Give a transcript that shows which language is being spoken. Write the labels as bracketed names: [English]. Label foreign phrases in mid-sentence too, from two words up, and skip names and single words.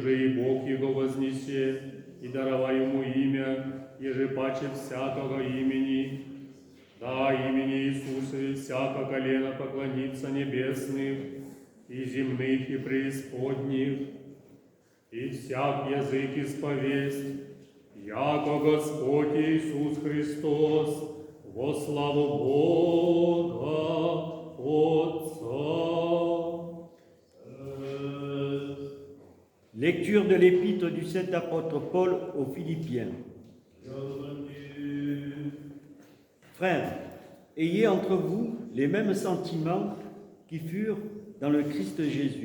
[Church Slavic] же и Бог его вознесе, и дарова ему имя, еже паче всякого имени, да имени Иисуса всяко колено поклонится небесных, и земных, и преисподних, и всяк язык исповесть, яко Господь Иисус Христос, во славу Бога Отца. [French] Lecture de l'épître du Saint apôtre Paul aux Philippiens. Frères, ayez entre vous les mêmes sentiments qui furent dans le Christ Jésus.